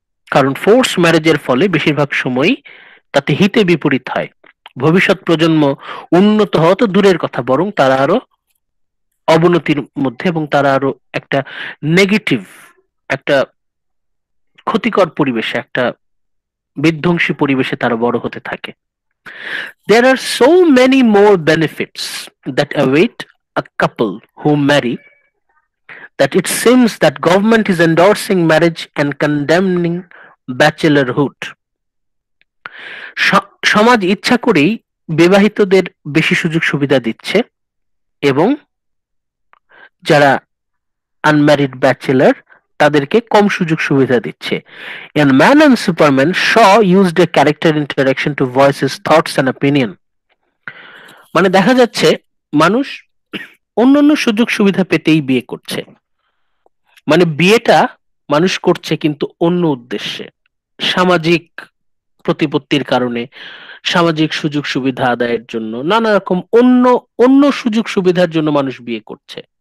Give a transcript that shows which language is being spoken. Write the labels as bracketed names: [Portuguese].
[Bangla] কারণ ফোর্স ম্যারেজের ফলে বেশিরভাগ সময়ই তাতে হিতে বিপরীত হয়। ভবিষ্যৎ প্রজন্ম উন্নত হওয়া তো দূরের কথা, বরং তারা আরো অবনতির মধ্যে এবং তারা আরো একটা নেগেটিভ, একটা ক্ষতিকর পরিবেশে, একটা বিধ্বংসী পরিবেশে তারা বড় হতে থাকে। [English] There are so many more benefits that await a couple who marry that it seems that government is endorsing marriage and condemning bachelorhood. [Bangla] সমাজ ইচ্ছা করেই বিবাহিতদের বেশি সুযোগ সুবিধা দিচ্ছে এবং যারা আনম্যারিড ব্যাচেলর তাদেরকে কম সুযোগ সুবিধা দিচ্ছে। [English] In Man and Superman, Shaw used a character interaction to voice his thoughts and opinion. [Bangla] মানে দেখা যাচ্ছে মানুষ অন্যান্য সুযোগ সুবিধা পেতেই বিয়ে করছে, মানে বিয়েটা মানুষ করছে কিন্তু অন্য উদ্দেশ্যে, সামাজিক প্রতিপত্তির কারণে, সামাজিক সুযোগ সুবিধা আদায়ের জন্য, নানা রকম অন্য অন্য সুযোগ সুবিধার জন্য মানুষ বিয়ে করছে।